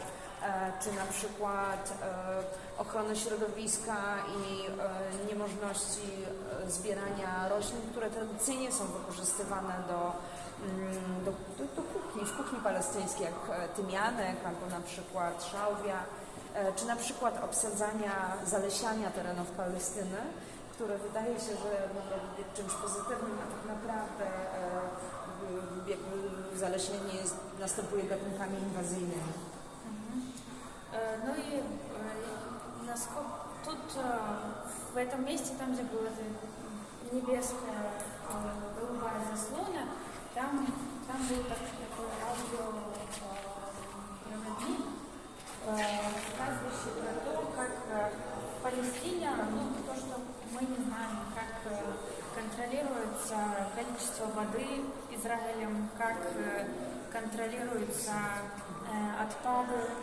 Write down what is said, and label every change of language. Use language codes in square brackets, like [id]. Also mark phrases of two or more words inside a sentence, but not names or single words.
[pl] Czy na przykład ochrony środowiska i niemożności zbierania roślin, które tradycyjnie są wykorzystywane do kuchni, w kuchni palestyńskiej, jak tymianek albo na przykład szałwia, czy na przykład obsadzania, zalesiania terenów Palestyny, które wydaje się, że mogą być czymś pozytywnym, a tak naprawdę jakby zalesienie następuje gatunkami inwazyjnymi. [ru] Ну и насколько тут в этом месте, там где была небесная голубая заслона, там был такой аудиопроводник, рассказывающий про то, как в Палестине, ну то, что мы не знаем, как контролируется количество воды Израилем, как контролируется опады,